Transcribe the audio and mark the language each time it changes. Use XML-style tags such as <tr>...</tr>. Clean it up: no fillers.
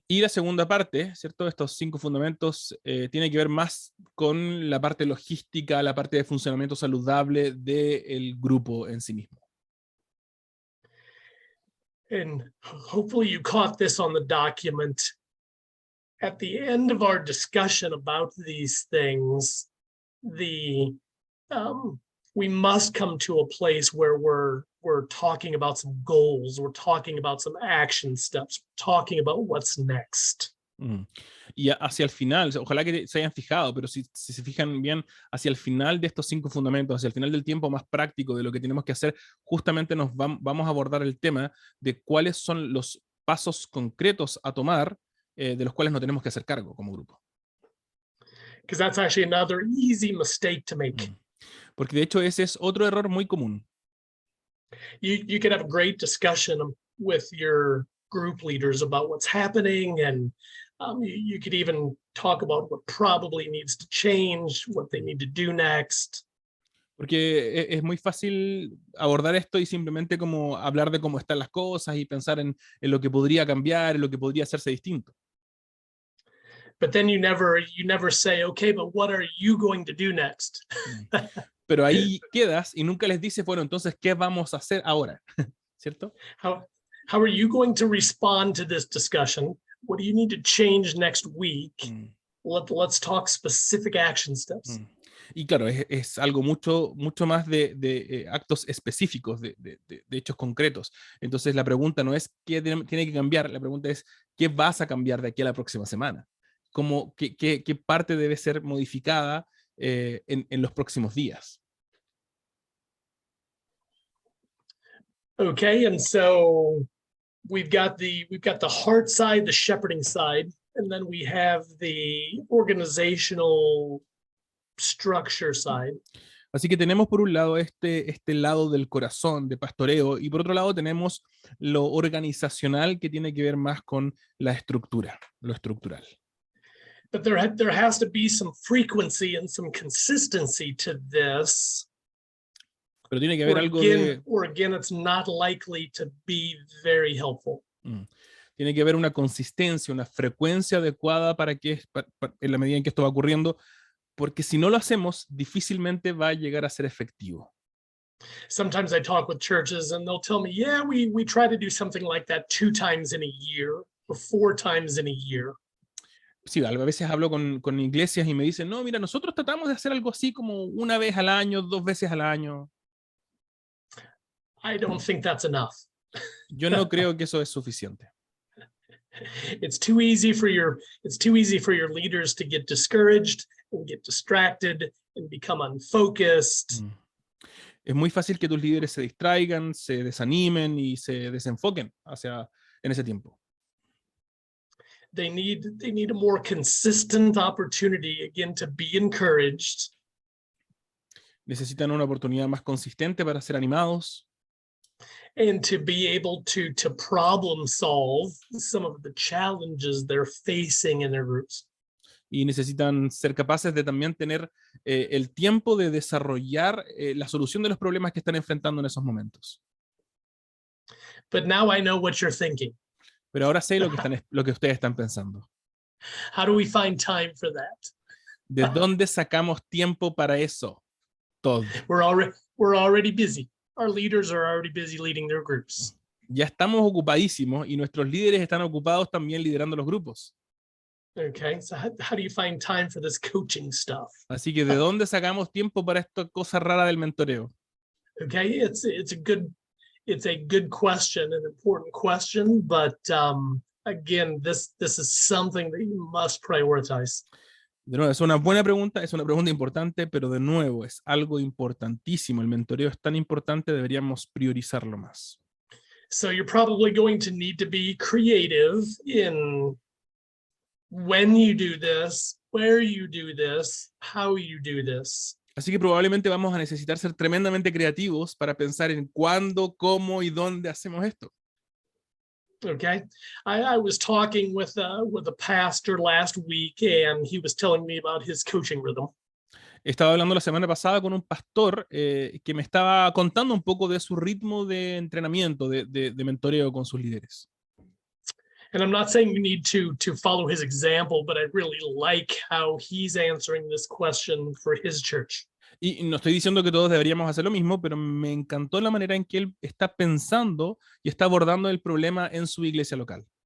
<es>Y la segunda parte, ¿cierto? Estos 5 fundamentos tiene que ver más con la parte logística, la parte de funcionamiento saludable del grupo en sí mismo.</es> <en>And hopefully you caught this on the document. At the end of our discussion about these things, we must come to a place where we're talking about some goals, we're talking about some action steps, talking about what's next.</en> <es>Y hacia el final, ojalá que se hayan fijado, pero si se fijan bien, hacia el final de estos 5 fundamentos, hacia el final del tiempo más práctico de lo que tenemos que hacer, justamente vamos a abordar el tema de cuáles son los pasos concretos a tomar de los cuales no tenemos que hacer cargo como grupo.</es> <en>Because that's actually another easy mistake to make.</en> <es>Porque de hecho ese es otro error muy común.</es> <en>You could have a great discussion with your group leaders about what's happening, and you could even talk about what probably needs to change, what they need to do next.</en> <es>Porque es muy fácil abordar esto y simplemente como hablar de cómo están las cosas y pensar en lo que podría cambiar, en lo que podría hacerse distinto.</es> <en>But then you never say, okay, but what are you going to do next?</en> <es>Pero ahí quedas y nunca les dices, bueno, entonces, ¿qué vamos a hacer ahora? ¿Cierto?</es> <en>How are you going to respond to this discussion? What do you need to change next week? Let's talk specific action steps.</en> <es>Y claro, es algo mucho más de actos específicos, de hechos concretos. Entonces la pregunta no es qué tiene que cambiar, la pregunta es qué vas a cambiar de aquí a la próxima semana. ¿Qué parte debe ser modificada en los próximos días?</es> <en>Okay, and so we've got the heart side, the shepherding side, and then we have the organizational structure side.</en> <es>Así que tenemos por un lado este lado del corazón, de pastoreo, y por otro lado tenemos lo organizacional que tiene que ver más con la estructura, lo estructural.</es> <en>But there has to be some frequency and some consistency to this.</en> <es>Pero tiene que haber algo</es> <en>or again, it's not likely to be very helpful.</en> <es>Tiene que haber una consistencia, una frecuencia adecuada para en la medida en que esto va ocurriendo, porque si no lo hacemos, difícilmente va a llegar a ser efectivo.</es> <en>Sometimes I talk with churches and they'll tell me, yeah, we try to do something like that 2 times in a year or 4 times in a year.</en> <es>Sí, a veces hablo con iglesias y me dicen, no, mira, nosotros tratamos de hacer algo así como 1 vez al año, 2 veces al año.</es> <en>I don't think that's enough.</en> <es>Yo no creo que eso es suficiente.</es> <en>It's too easy for your leaders to get discouraged and get distracted and become unfocused.</en> <es>Es muy fácil que tus líderes se distraigan, se desanimen y se desenfoquen en ese tiempo.</es> <en>They need a more consistent opportunity again to be encouraged.</en> <es>Necesitan una oportunidad más consistente para ser animados.</es> <en>And to be able to problem solve some of the challenges they're facing in their groups.</en> <es>Y necesitan ser capaces de también tener el tiempo de desarrollar la solución de los problemas que están enfrentando en esos momentos.</es> <en>But now I know what you're thinking.</en> <es>Pero ahora sé lo que ustedes están pensando.</es> <en>How do we find time for that?</en> <es>¿De dónde sacamos tiempo para eso? Todo.</es> <en>We're already busy. Our leaders are already busy leading their groups.</en> <es>Ya estamos ocupadísimos y nuestros líderes están ocupados también liderando los grupos.</es> <en>Okay, so how do you find time for this coaching stuff?</en> <es>Así que ¿de dónde sacamos tiempo para esta cosa rara del mentoreo?</es> <en>Okay, it's a good question, an important question, but again, this is something that you must prioritize.</en> <es>De nuevo, es una buena pregunta, es una pregunta importante, pero de nuevo, es algo importantísimo. El mentoreo es tan importante, deberíamos priorizarlo más.</es> <en>So you're probably going to need to be creative in when you do this, where you do this, how you do this.</en> <es>Así que probablemente vamos a necesitar ser tremendamente creativos para pensar en cuándo, cómo y dónde hacemos esto.</es> <en>Okay, I was talking with a pastor last week, and he was telling me about his coaching rhythm.</en> <es>Estaba hablando la semana pasada con un pastor que me estaba contando un poco de su ritmo de entrenamiento, de mentoreo con sus líderes.</es> <en>And I'm not saying we need to follow his example, but I really like how he's answering this question for his church.</en> <es>Y no estoy diciendo que todos deberíamos hacer lo mismo, pero me encantó la manera en que él está pensando y está abordando el problema en su iglesia local.</es>